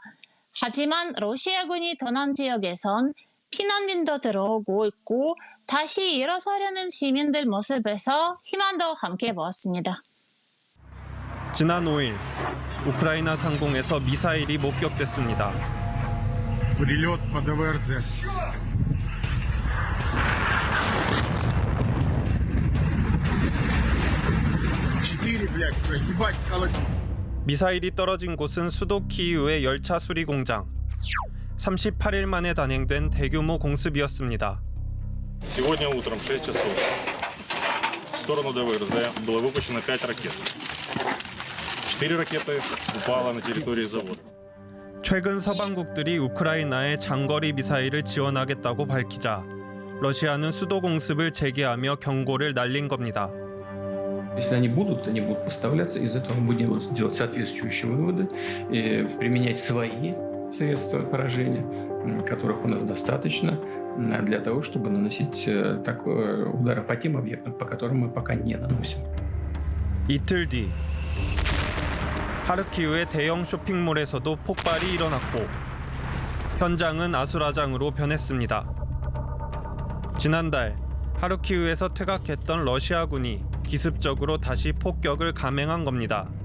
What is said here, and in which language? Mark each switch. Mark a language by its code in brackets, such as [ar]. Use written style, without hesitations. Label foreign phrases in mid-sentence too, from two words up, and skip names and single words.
[ko] 하지만 러시아군이 떠난 지역에선 피난민도 들어오고 있고 다시 일어서려는 시민들 모습에서 희망도 함께 보았습니다. 지난 5일 우크라이나 상공에서 미사일이 목격됐습니다. [ru] Прилет по ДВРЗ. [ko] 미사일이 떨어진 곳은 수도 키이우의 열차 수리 공장. 38일 만에 단행된 대규모 공습이었습니다. [ru] Сегодня утром в 6 часов в сторону ДВРЗ было выпущено 5 ракет. 4 ракеты упало на территории завода. [ko] 최근 서방국들이 우크라이나에 장거리 미사일을 지원하겠다고 밝히자 러시아는 수도 공습을 재개하며 경고를 날린 겁니다. [ru] Если они будут поставляться, из этого мы будем делать соответствующие выводы, и применять свои средства поражения, которых у нас достаточно, для того, чтобы наносить удары по тем объектам, по которым мы пока не наносим. [ko] 이틀 뒤 하르키우의 대형 쇼핑몰에서도 폭발이 일어났고 현장은 아수라장으로 변했습니다. 지난달 하르키우에서 퇴각했던 러시아군이 기습적으로 다시 폭격을 감행한 겁니다.